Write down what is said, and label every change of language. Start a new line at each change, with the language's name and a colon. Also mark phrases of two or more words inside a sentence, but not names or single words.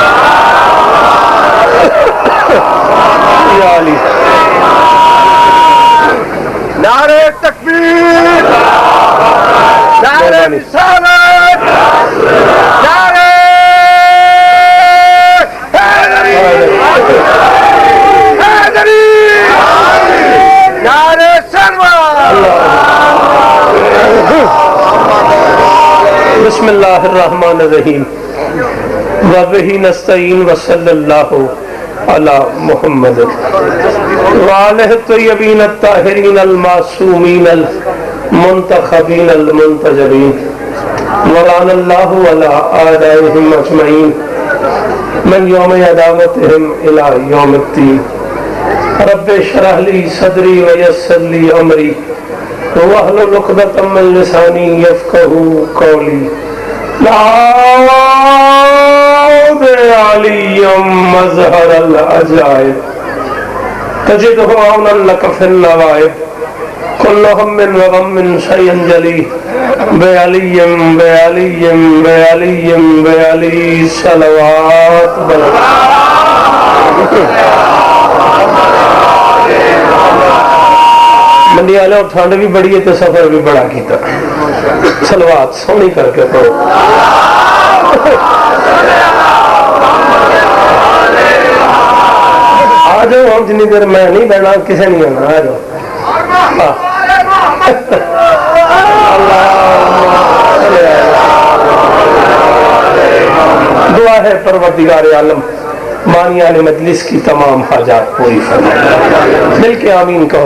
Urdu: نعرۂ تکبیر، نعرۂ رسالت، نعرۂ حیدری، نعرۂ
Arabic: بسم الله الرحمن الرحيم وبه نستعين وصلى الله على محمد وآله الطيبين الطاهرين المعصومين المنتخبين المنتجبين ولعنة الله على أعدائهم أجمعين من يوم عداوتهم إلى يوم الدين رب اشرح لي صدري ويسر لي أمري واحلل عقدة من لساني يفقهوا قولي عليًا مظهر العجائب تجده عونًا لك في النوائب كل هم وغم سينجلي بعلي بعلي بعلي بعلي صلوات
Urdu: منڈی والے اور ٹھنڈ بھی بڑی ہے تو سفر بھی بڑا کیا صلوات سونی کر کے پڑھو آ جاؤ ہم جتنی دیر میں نہیں بیٹھا کسے نہیں آنا آ جاؤ دعا ہے پروردگار عالم مانیانِ مجلس کی تمام حاجات پوری فرمائے مل کے آمین کہو.